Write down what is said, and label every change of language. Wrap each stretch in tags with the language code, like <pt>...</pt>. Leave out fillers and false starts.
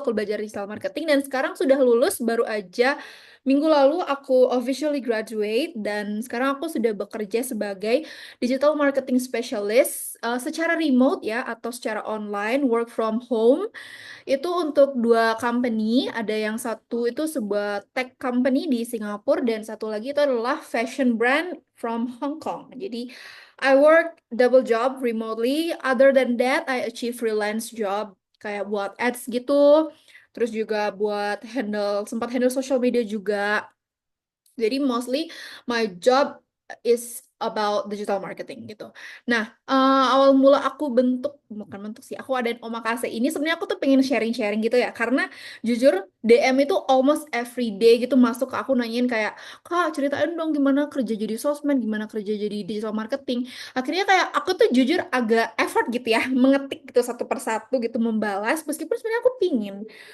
<id>Aku belajar digital marketing dan sekarang sudah lulus baru aja minggu lalu aku</id> <en>officially graduate</en> <id>dan sekarang aku sudah bekerja sebagai digital marketing specialist secara remote ya atau secara online</id> <en>work from home</en> <id>itu untuk 2 company, ada yang satu itu sebuah tech company di Singapura dan satu lagi itu adalah</id> <en>fashion brand from Hong Kong. Jadi I work double job remotely. Other than that, I achieve freelance job</en> <id>kayak buat ads gitu. Terus juga buat sempat handle social media juga.</id> <en>Jadi mostly my job is about digital marketing gitu.</en> <id>Nah, awal mula aku bukan bentuk sih, aku adain Omakase ini sebenarnya aku tuh pengen sharing-sharing gitu ya. Karena jujur DM itu</id> <en>almost every day</en> <id>gitu masuk ke aku nanyain kayak, Kak ceritain dong gimana kerja jadi sosmed, gimana kerja jadi digital marketing. Akhirnya kayak aku tuh jujur agak effort gitu ya, mengetik gitu satu persatu gitu membalas, meskipun sebenarnya aku pingin.</id>